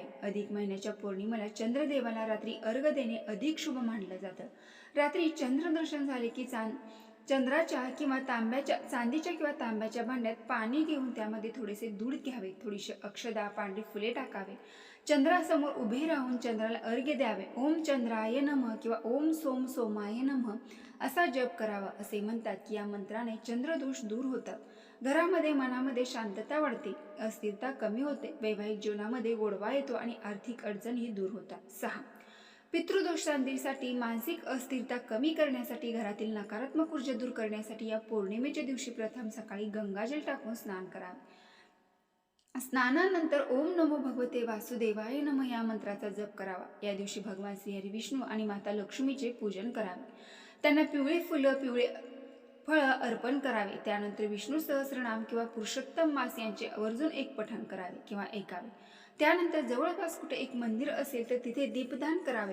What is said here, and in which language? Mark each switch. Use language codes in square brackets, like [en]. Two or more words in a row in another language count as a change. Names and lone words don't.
[mr] अधिक महिन्याच्या पौर्णिमेला चंद्रदेवाला रात्री अर्घ्य देणे अधिक शुभ मानलं जातं. रात्री चंद्रदर्शन झाले की चंद्राच्या किंवा चांदीच्या किंवा तांब्याच्या भांड्यात पाणी घेऊन त्यामध्ये थोडेसे दूध घ्यावे, थोडीशी अक्षदा, पांढरी फुले टाकावे. चंद्रासमोर उभे राहून चंद्राला अर्घ्य द्यावे. [sa] ओम चंद्राय नमः [mr] किंवा [sa] ओम सोम सोमाय नमः [mr] असा जप करावा. असे म्हणतात की या मंत्राने चंद्रदोष दूर होतात, घरामध्ये मनामध्ये शांतता वाढते, अस्थिरता कमी होते, वैवाहिक जीवनामध्ये गोडवा येतो आणि आर्थिक अडचणी दूर होतात. 6. पितृदोष शांतीसाठी, मानसिक अस्थिरता कमी करण्यासाठी, घरातील नकारात्मक ऊर्जा दूर करण्यासाठी या पौर्णिमेच्या दिवशी प्रथम सकाळी गंगाजल टाकून स्नान करावे. स्नानानंतर [sa] ओम नमो भगवते वासुदेवाय नमः [mr] या मंत्राचा जप करावा. या दिवशी भगवान श्रीहरी विष्णू आणि माता लक्ष्मीचे पूजन करावे. त्यांना पिवळी फुलं, पिवळे फळं अर्पण करावे. त्यानंतर विष्णू सहस्रनाम किंवा पुरुषोत्तम मास यांचे आवर्जून एक पठण करावे किंवा ऐकावे. त्यानंतर जवळपास कुठे एक मंदिर असेल तर तिथे दीपदान करावे.